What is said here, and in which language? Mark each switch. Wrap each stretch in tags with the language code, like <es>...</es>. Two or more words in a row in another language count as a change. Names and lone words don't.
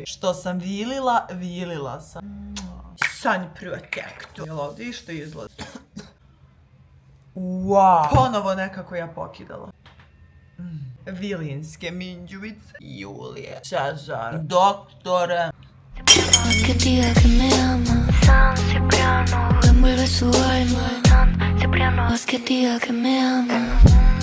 <sr>Što sam vilila, vilila sam.</sr> <en>Sun protector.</en> <sr>Jel ovdje išto izlazi? Wow. Ponovo nekako ja pokidala. Vilinske minđuvice. Julije. Cezar. Doktore.</sr> <es>Haz que diga que me ama, San Cipriano, envuelve su alma, San Cipriano, haz que diga que me ama.</es>